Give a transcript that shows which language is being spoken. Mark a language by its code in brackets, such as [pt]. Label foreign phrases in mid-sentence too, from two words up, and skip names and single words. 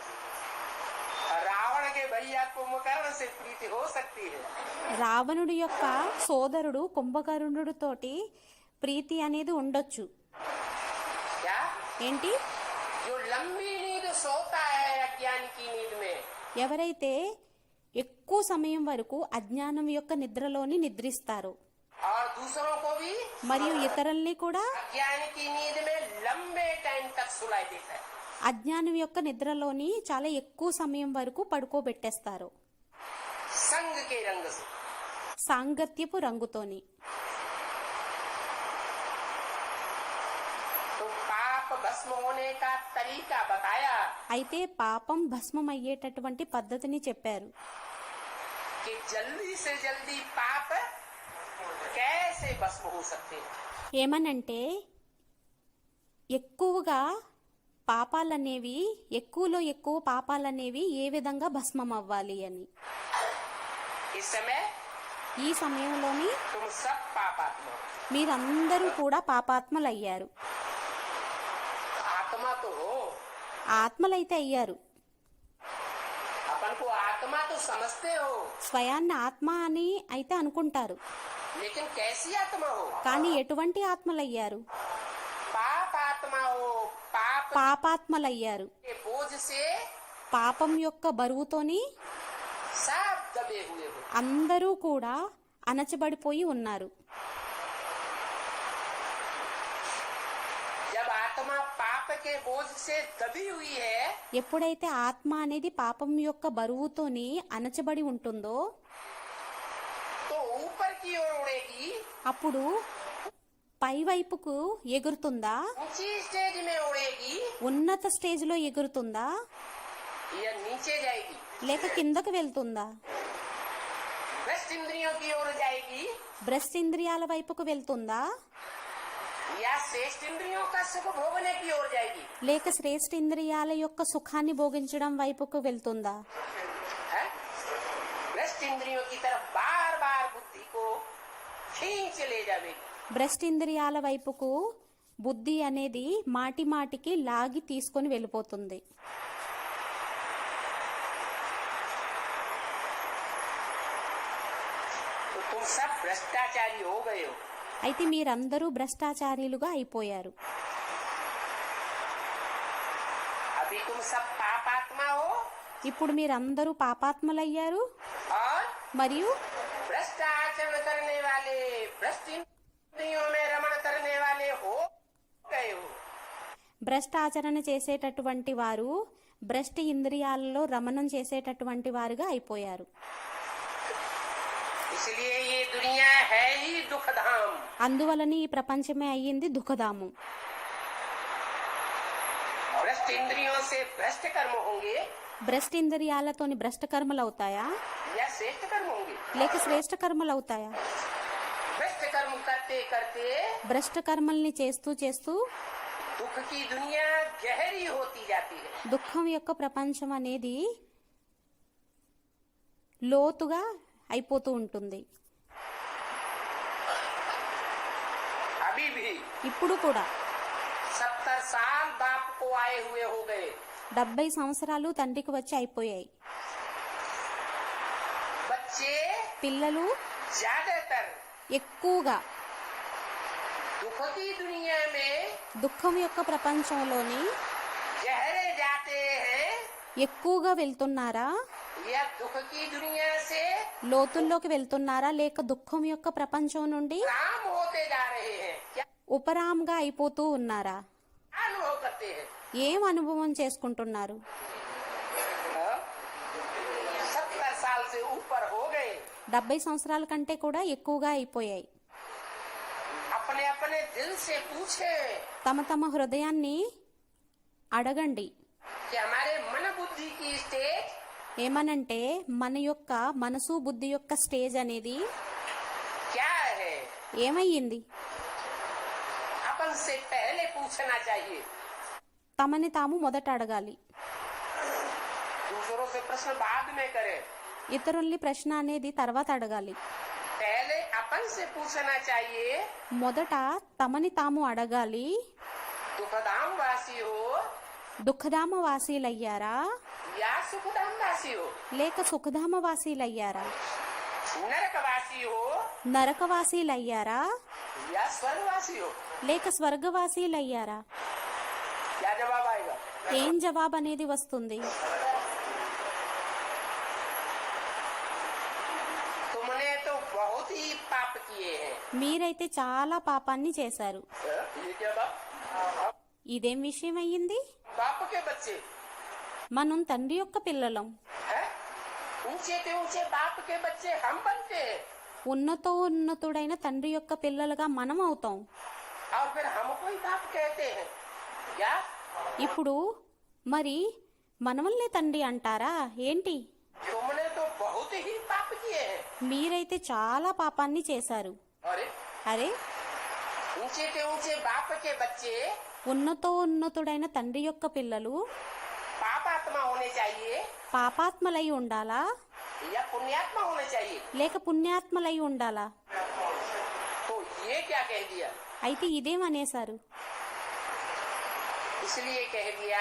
[hi] रावण के भैया कुंभकर्ण से प्रीति हो सकती है, [te] రావణుడి యొక్క సోదరుడు కుంభకర్ణుడితోటి ప్రీతి అనేది ఉండొచ్చు. [hi] क्या? [te] ఏంటి? [hi] जो लंबी नींद सोता है अज्ञान की नींद में, [te] ఎవరైతే ఎక్కువ సమయం వరకు అజ్ఞానం యొక్క నిద్రలోని నిద్రిస్తారు [hi] और दूसरों को भी [te] మరియు ఇతరుల్ని కూడా [hi] अज्ञान की नींद में लंबे टाइम तक सुलाई देता है। [te] అజ్ఞానం యొక్క నిద్రలోని చాలా ఎక్కువ సమయం వరకు పడుకోబెట్టేస్తారు [hi] संग के रंग से। [te] సాంగత్యపు రంగుతోని. [hi] तो पाप भस्म होने का तरीका बताया [te] అయితే పాపం భస్మం అయ్యేటటువంటి పద్ధతిని చెప్పారు. [hi] कि जल्दी से जल्दी पाप कैसे भस्म हो सकते हैं। [te] ఏమనంటే ఎక్కువగా పాపాలనేవి, ఎక్కువలో ఎక్కువ పాపాలనేవి ఏ విధంగా భస్మం అవ్వాలి అని. [hi] इस समय [te] ఈ సమయంలోని [hi] तुम सब पापात्मा हो। [te] మీరందరూ కూడా పాపాత్మలయ్యారు. [hi] आत्मा तो हो, [te] ఆత్మలైతే అయ్యారు. [hi] अपन को आत्मा तो समझते हो, [te] స్వయాన్ని ఆత్మ అని అయితే అనుకుంటారు. [hi] लेकिन कैसी आत्मा हो? [te] కానీ ఎటువంటి ఆత్మలయ్యారు? [hi] पाप आत्मा हो। पाप [te] పాపాత్మలయ్యారు. [hi] के बोझ से [te] పాపం యొక్క బరువుతోని [hi] सब दबे हुए हो। [te] అందరూ కూడా అణచబడిపోయి ఉన్నారు. [hi] जब आत्मा पाप के बोझ से दबी हुई है [te] ఎప్పుడైతే ఆత్మ అనేది పాపం యొక్క బరువుతోని అణచబడి ఉంటుందో [hi] तो ऊपर की ओर उड़ेगी, [te] అప్పుడు పై వైపుకు ఎగురుతుందా, [hi] ऊंची स्टेज में उड़ेगी, [te] ఉన్నత స్టేజ్లో ఎగురుతుందా, [hi] या नीचे जाएगी, [te] లేక కిందకు వెళ్తుందా, [hi] भ्रष्ट इंद्रियों की ओर जाएगी, [te] బ్రెస్ట్ ఇంద్రియాల వైపుకు వెళ్తుందా, [hi] या श्रेष्ठ इंद्रियों का सुख भोगने की ओर जाएगी। [te] లేక శ్రేష్ఠ ఇంద్రియాల యొక్క సుఖాన్ని భోగించడం వైపుకు వెళ్తుందా? [hi] है? भ्रष्ट इंद्रियों की तरफ बार बार बुद्धि को खींच ले जाएगी। [te] బ్రెస్ట్ ఇంద్రియాల వైపుకు బుద్ధి అనేది మాటి మాటికి లాగి తీసుకొని వెళ్ళిపోతుంది. [hi] तो तुम सब भ्रष्टाचारी हो गए हो। [te] అయితే మీరందరూ భ్రష్టాచారీలుగా అయిపోయారు. [hi] अभी तुम सब पापात्मा हो [te] ఇప్పుడు మీరందరూ పాపాత్మలయ్యారు [hi] और [te] మరియు [hi] भ्रष्ट आचरण करने वाले, भ्रष्ट इंद्रियों में रमण करने वाले हो गए हो। [te] భ్రష్టాచరణ చేసేటటువంటి వారు భ్రష్ట ఇంద్రియాలలో రమణం చేసేటటువంటి వారుగా అయిపోయారు. [hi] इसलिए ये दुनिया है ही दुखधाम। [te] అందువలన ఈ ప్రపంచమే అయ్యింది దుఃఖధామం. [hi] भ्रष्ट इंद्रियों से भ्रष्ट कर्म होंगे [te] భ్రష్ట ఇంద్రియాలతోని భ్రష్ట కర్మలు అవుతాయా [hi] या श्रेष्ठ कर्म होंगे। [te] లేక శ్రేష్ఠ కర్మలు అవుతాయా? [hi] भ्रष्ट कर्म करते करते [te] భ్రష్ట కర్మల్ని చేస్తూ చేస్తూ [hi] दुख की दुनिया गहरी होती जाती है। [te] దుఃఖం యొక్క ప్రపంచం అనేది లోతుగా అయిపోతూ ఉంటుంది. [hi] अभी भी [te] ఇప్పుడు కూడా [hi] 70 साल बाप को आए हुए हो गए। [te] 70 సంవత్సరాలు తండ్రికి వచ్చి అయిపోయాయి. [hi] बच्चे [te] పిల్లలు [hi] ज्यादातर [te] ఎక్కువగా [hi] दुख की दुनिया में [te] దుఃఖం యొక్క ప్రపంచంలోని [hi] गहरे जाते हैं [te] ఎక్కువగా వెళ్తున్నారా, [hi] या दुख की दुनिया से [te] లోతుల్లోకి వెళ్తున్నారా, లేక దుఃఖం యొక్క ప్రపంచం నుండి [hi] काम होते जा रहे हैं। क्या [te] ఉపరాంగా అయిపోతూ ఉన్నారా? [hi] अनुभव करते हैं? [te] ఏం అనుభవం చేసుకుంటున్నారు? [hi] 70 साल से ऊपर हो गए। [te] 70 సంవత్సరాల కంటే కూడా ఎక్కువగా అయిపోయాయి. [hi] अपने अपने दिल से पूछे [te] తమ తమ హృదయాన్ని అడగండి. [hi] कि हमारे मन बुद्धि की स्टेज [te] ఏమనంటే మన యొక్క మనసు బుద్ధి యొక్క స్టేజ్ అనేది [hi] क्या है। [te] ఏమయ్యింది? [hi] अपन से पहले पूछना चाहिए। [te] తమని తాము మొదట అడగాలి. [hi] दूसरों से प्रश्न बाद में करें। [te] ఇతరుల్ని ప్రశ్న అనేది తర్వాత అడగాలి. [hi] पहले अपन से पूछना चाहिए। [te] మొదట తమని తాము అడగాలి. [hi] दुखधाम वासी हो [te] దుఃఖధామ వాసీలయ్యారా [hi] या सुखधाम वासी हो, [te] లేక సుఖధామ వాసీలయ్యారా, [hi] नरक वासी हो [te] నరకవాసీలయ్యారా [hi] या स्वर्गवासी हो। [te] లేక స్వర్గవాసీలయ్యారా? [hi] क्या जवाब आएगा? [te] ఏం జవాబు అనేది వస్తుంది? [hi] तुमने तो बहुत ही पाप किए हैं। [te] మీరైతే చాలా పాపాన్ని చేశారు. [hi] ये क्या बाप? [te] ఇదేం విషయం అయ్యింది? [hi] बाप के बच्चे [te] మనం తండ్రి యొక్క పిల్లలం. [hi] हैं? ऊंचे से ऊंचे बाप के बच्चे हम बनते हैं [te] ఉన్నతోన్నతుడైన తండ్రి యొక్క పిల్లలుగా మనం అవుతాం. [hi] और फिर हमको ही बाप कहते हैं। क्या [te] ఇప్పుడు మరి మనవల్నే తండ్రి అంటారా ఏంటి? [hi] तुमने तो बहुत ही पाप किए हैं। [te] మీరైతే చాలా పాపాన్ని చేశారు. [hi] अरे [te] అరే, [hi] ऊंचे से ऊंचे बाप के बच्चे [te] ఉన్నతోన్నతుడైన తండ్రి యొక్క పిల్లలు [hi] पापात्मा होने चाहिए [te] పాపాత్మలై ఉండాలా [hi] या पुण्यात्मा होने चाहिए। [te] లేక పుణ్యాత్మలై ఉండాలా? [hi] तो ये क्या कह दिया? [te] అయితే ఇదేమనేశారు? [hi] इसलिए कह दिया